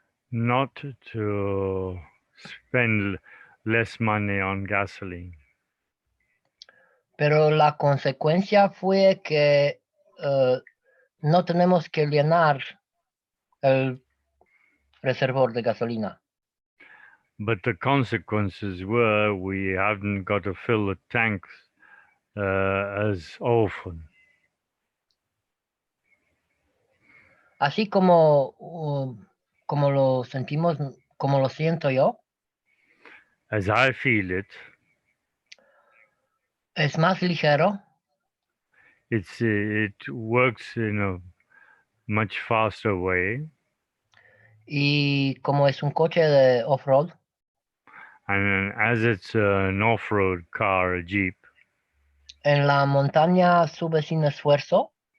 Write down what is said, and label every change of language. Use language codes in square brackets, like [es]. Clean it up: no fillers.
[en] Not to spend less money on gasoline. [es] Pero la consecuencia fue que no tenemos que llenar el reservor de gasolina. [en] But the consequences were we haven't got to fill the tanks as often. [es] Así como lo sentimos, como lo siento yo, [en] As I feel it, [es] es más ligero [en] it works in a much faster way, [es] y como es un coche de off-road, [en] and as it's an off-road car, a Jeep, [es] en la montaña sube sin esfuerzo